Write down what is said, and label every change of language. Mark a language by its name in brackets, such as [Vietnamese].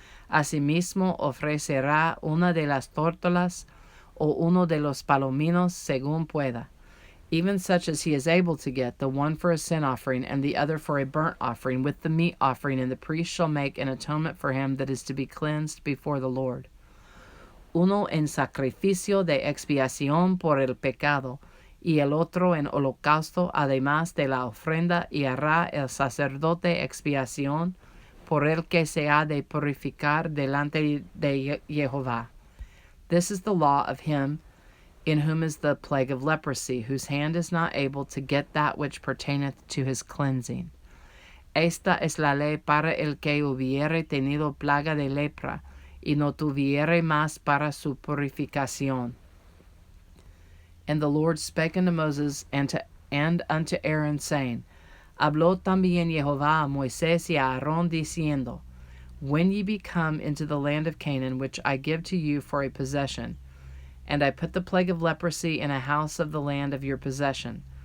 [Spanish] Asimismo ofrecerá una de las tórtolas o uno de los palominos según pueda, [English] even such as he is able to get, the one for a sin offering and the other for a burnt offering with the meat offering, and the priest shall make an atonement for him that is to be cleansed before the Lord. [Spanish] Uno en sacrificio de expiación por el pecado, y el otro en holocausto, además de la ofrenda, y hará el sacerdote expiación por el que se ha de purificar delante de Jehová. [English] This is the law of him in whom is the plague of leprosy, whose hand is not able to get that which pertaineth to his cleansing. [Spanish] Esta es la ley para el que hubiere tenido plaga de lepra, y no tuviere más para su purificación. [English] And the Lord spake unto Moses and unto Aaron, saying, [Spanish] Habló también Jehová a Moisés y a Aarón, diciendo, [English] When ye be come into the land of Canaan, which I give to you for a possession, and I put the plague of leprosy in a house of the land of your possession,